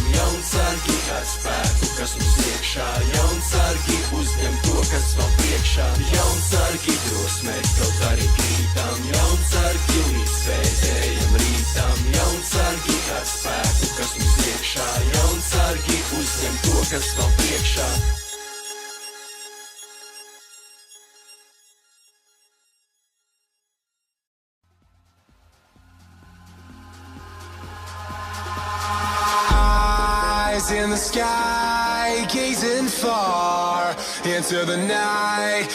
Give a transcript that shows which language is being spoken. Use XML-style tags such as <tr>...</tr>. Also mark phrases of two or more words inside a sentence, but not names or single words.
<lv>Jaunsargi ar spēku, kas mums iekšā. Jaunsargi uzņem to, kas vēl priekšā. Jaunsargi drosmē, kaut arī krītam. Jaunsargi līdz pēdējam rītam. Jaunsargi ar spēku, kas mums iekšā. Jaunsargi uzņem to, kas vēl priekšā.</lv> <en>Eyes in the sky, gazing far into the night.</en>